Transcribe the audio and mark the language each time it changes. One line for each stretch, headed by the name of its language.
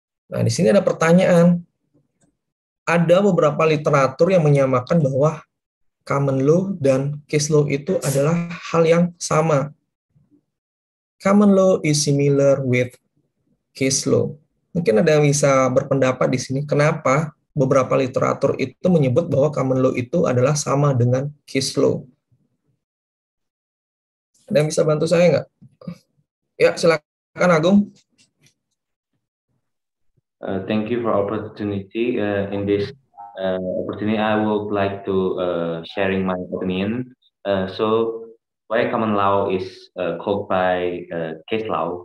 Indonesian: Nah, di sini ada pertanyaan. Ada beberapa literatur yang menyamakan bahwa common law dan case law itu adalah hal yang sama.
English: Common law is similar with case law.
Indonesian: Mungkin ada yang bisa berpendapat di sini kenapa beberapa literatur itu menyebut bahwa common law itu adalah sama dengan case law. Ada yang bisa bantu saya nggak? Ya, silakan Agung.
English: Thank you for opportunity. In this opportunity, I would like to sharing my opinion. So, why common law is called by case law?